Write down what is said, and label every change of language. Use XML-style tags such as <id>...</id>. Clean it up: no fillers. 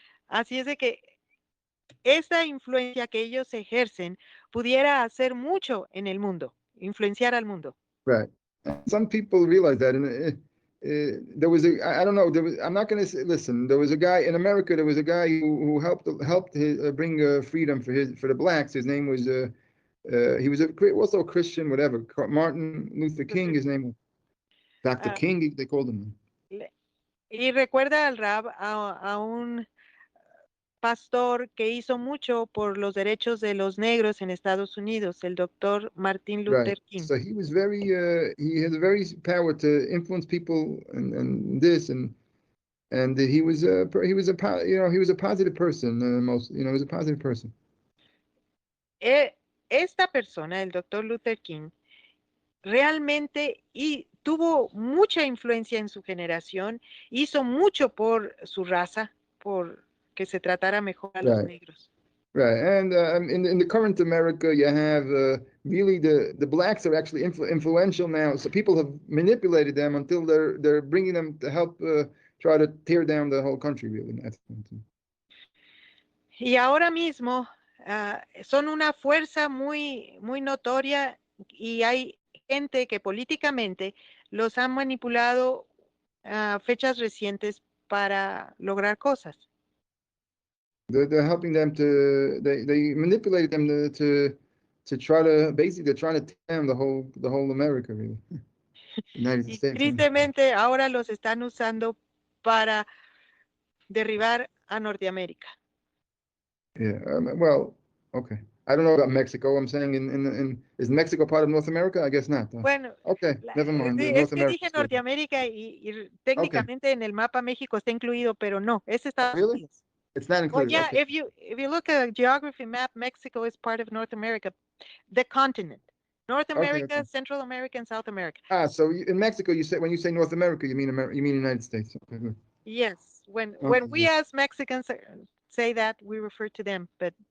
<es>Así es de que esa influencia que ellos ejercen pudiera hacer mucho en el mundo, influenciar al mundo.</es> <en>Right. Some people realize that, and there was I don't know. I'm not going to say. Listen, there was a guy in America. There was a guy who helped bring freedom for the blacks. His name was he was also a Christian, whatever. Martin Luther King. His name was Dr. King. They called him.</en> <es>Y recuerda al Rab a un pastor que hizo mucho por los derechos de los negros en Estados Unidos, el doctor Martin Luther King.</es> <en>So he was very, he had a very power to influence people and this, and he was a positive person, he was a positive person.</en> <es>Esta persona, el doctor Luther King, realmente tuvo mucha influencia en su generación, hizo mucho por su raza, por que se tratara mejor a los negros.</es> <en>Right, and in the current America, you have really the blacks are actually influential now. So people have manipulated them until they're bringing them to help try to tear down the whole country, really.</en> <es>Y ahora mismo son una fuerza muy, muy notoria y hay gente que políticamente los han manipulado a fechas recientes para lograr cosas.</es> <en>They're helping them they manipulated them to try to basically trying to tear down the whole America, really. United States.</en> <es>Tristemente ahora los están usando para derribar a Norteamérica.</es> <en>Yeah, well, okay. I don't know about Mexico. I'm saying is Mexico part of North America? I guess not.</en> <es>Bueno,</es> <en>okay, never mind.</en> <es>Es que dije Norteamérica y técnicamente en el mapa México está incluido, pero no, es Estados Unidos.</es> <en>It's not included. Well, yeah, okay. if you look at a geography map, Mexico is part of North America, the continent. North America, okay. Central America, and South America. So in Mexico, when you say North America, you mean United States. Okay, good. Yes, when we as Mexicans say that, we refer to them, but</en>